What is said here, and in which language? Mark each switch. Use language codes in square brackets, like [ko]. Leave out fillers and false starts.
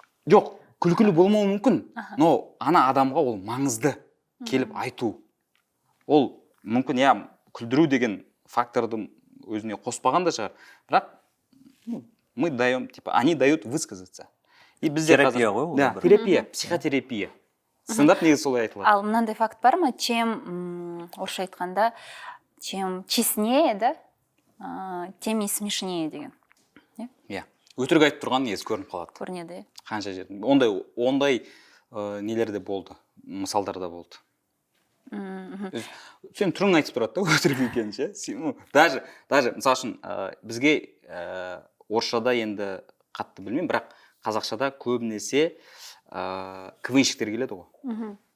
[kk] Жоқ, күлкілі болмауы мүмкін, но ана адамға ол маңызды келіп айту. Ол мүмкін, күлдіру деген факторды өзіне қоспаған да шығар. Бірақ [ru] мы даем, они дают высказаться. [kk] Терапия ғой ол? Да, терапия, психотерапия. Стендап негізі солай айтылады. Ал мынандай факт бар ма? [ru] Чем, [kk] орысша айтқанда, [ru] чем честнее, да, тем и смешнее [kk] деген. Өтірік айтып тұрған негізі көрініп қалады. Көрінеді. Қанша жерде. Ондай нелер де болды, мысалдар да болды. Сен түрің айтып тұрады да, өтірік екенін ше. Даже, мысалы үшін, бізге орысшада енді қатты білмеймін, бірақ қазақшада көбінесе КВНщиктер келеді ғой.